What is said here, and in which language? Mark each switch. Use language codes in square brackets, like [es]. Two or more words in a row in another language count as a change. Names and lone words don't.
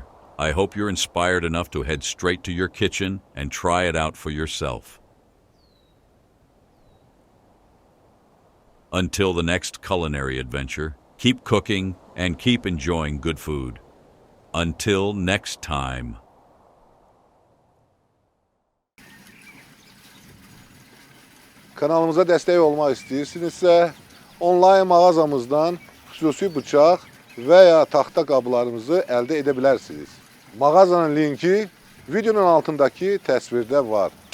[en] I hope you're inspired enough to head straight to your kitchen and try it out for yourself. Until the next culinary adventure, keep cooking and keep enjoying good food. Until next time. [az] Kanalımıza destek olmak istəyirsinizsə, onlayn mağazamızdan xüsusi bıçaq və ya taxta qablarımızı əldə edə bilərsiniz. Mağazanın linki videonun altındakı təsvirdə var.